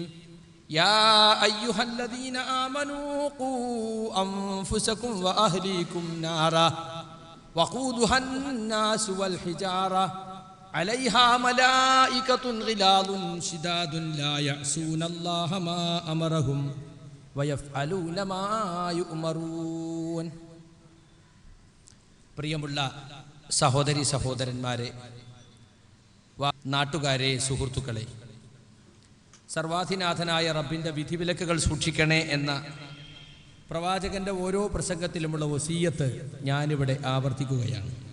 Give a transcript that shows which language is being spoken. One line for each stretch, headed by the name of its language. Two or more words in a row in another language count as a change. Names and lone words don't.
Arabic: يا أيها الذين آمنوا قوا أنفسكم وأهليكم نارا وقودها الناس والحجارة عليها ملائكة غلاظ شداد لا يعصون الله ما أمرهم ويفعلون ما يؤمرون.
Malayalam: പ്രിയമുള്ള സഹോദരി സഹോദരന്മാരെ, നാട്ടുകാരെ, സുഹൃത്തുക്കളെ, സർവാധിനാഥനായ റബ്ബിൻ്റെ വിധിവിലക്കുകൾ സൂക്ഷിക്കണേ എന്ന പ്രവാചകന്റെ ഓരോ പ്രസംഗത്തിലുമുള്ള വസിയത്ത് ഞാനിവിടെ ആവർത്തിക്കുകയാണ്.